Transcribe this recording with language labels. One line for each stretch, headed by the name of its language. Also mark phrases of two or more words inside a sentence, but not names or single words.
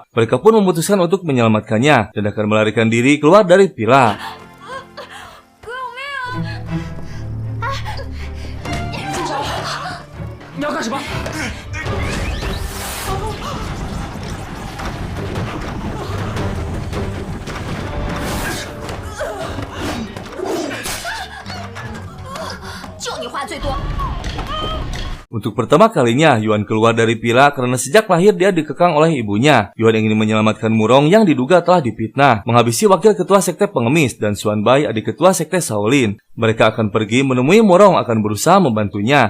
Indonesian: Mereka pun memutuskan untuk menyelamatkannya dan akan melarikan diri keluar dari Pila.
Chinese: 你要干什么？就你话最多。
Indonesian: Untuk pertama kalinya, Yuan keluar dari Pila karena sejak lahir dia dikekang oleh ibunya. Yuan ingin menyelamatkan Murong yang diduga telah difitnah, menghabisi wakil ketua sekte pengemis dan Xuanbai adik ketua sekte Shaolin. Mereka akan pergi menemui Murong akan berusaha membantunya.